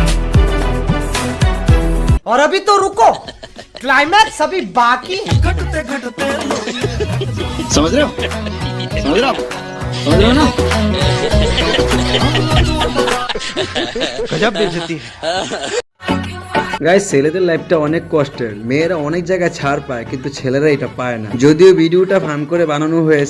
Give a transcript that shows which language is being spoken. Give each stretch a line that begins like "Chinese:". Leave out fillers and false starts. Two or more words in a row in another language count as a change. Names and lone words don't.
Hindi: और अभी तो रुको, क्लाइमैक्स अभी बाकी। समझ रहे हो ना? गजब बेइज्जती है।
Bangla: গাইস, ছেলেদের লাইফটা অনেক কষ্টের, মেয়েরা অনেক জায়গায় ছাড় পায় কিন্তু ছেলেরা এটা পায় না। যদিও ভিডিওটা ফান করে বানানো হয়েছে।